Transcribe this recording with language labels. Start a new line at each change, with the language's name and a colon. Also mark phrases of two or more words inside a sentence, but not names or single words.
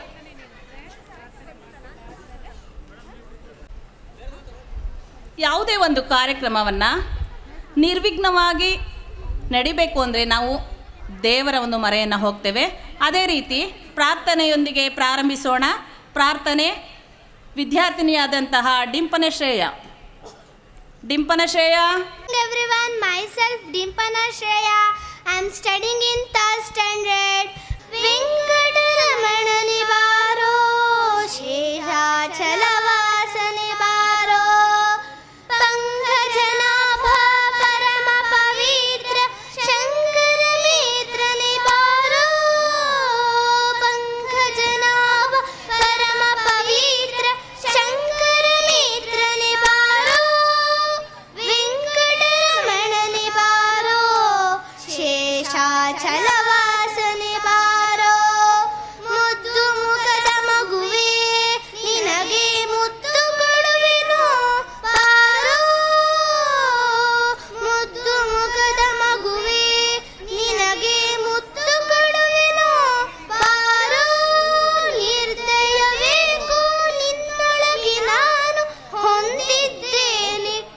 Kannada: ಯಾವುದೇ ಒಂದು ಕಾರ್ಯಕ್ರಮವನ್ನು ನಿರ್ವಿಘ್ನವಾಗಿ ನಡಿಬೇಕು ಅಂದರೆ ನಾವು ದೇವರ ಒಂದು ಮೊರೆಯನ್ನು ಹೋಗ್ತೇವೆ. ಅದೇ ರೀತಿ ಪ್ರಾರ್ಥನೆಯೊಂದಿಗೆ ಪ್ರಾರಂಭಿಸೋಣ. ಪ್ರಾರ್ಥನೆ ವಿದ್ಯಾರ್ಥಿನಿಯಾದಂತಹ ಡಿಂಪನ ಶ್ರೇಯ.
English: Everyone, myself Dimpana Shreya. I am studying in 3rd standard.
Kannada: ವೆಂಕಟರಮಣ ನೀಬಾರೋ ಶೇಷಾಚಲವಾಸನೆ ಬಾರೋ ಪಂಕಜನಾಭ ಪರಮ ಪವಿತ್ರ ಶಂಕರ ಮಿತ್ರ ನೀಬಾರೋ ಪಂಕಜನಾಭ ಪರಮ ಪವಿತ್ರ ಶಂಕರ ಮಿತ್ರ ನೀಬಾರೋ Pankajanaabha parama pavitra Shankara mitra nibaro ವೆಂಕಟರಮಣ ನೀಬಾರೋ ಶೇಷಾಚಲವಾಸನೆ ಬಾರೋ ಮುದ್ದು ಮುಖದ ಮಗುವೆ ನಿನಗೆ ಮುತ್ತು ಕೊಡುವೆನು ಬಾರೋ ಮುದ್ದು ಮುಖದ ಮಗುವೆ ನಿನಗೆ ಮುತ್ತು ಕೊಡುವೆನು ಬಾರೋ ನಿರ್ದಯವೇಕೋ ನಿನ್ನೊಳಗೆ ನಾನು ಹೊಂದಿದ್ದೇನೆ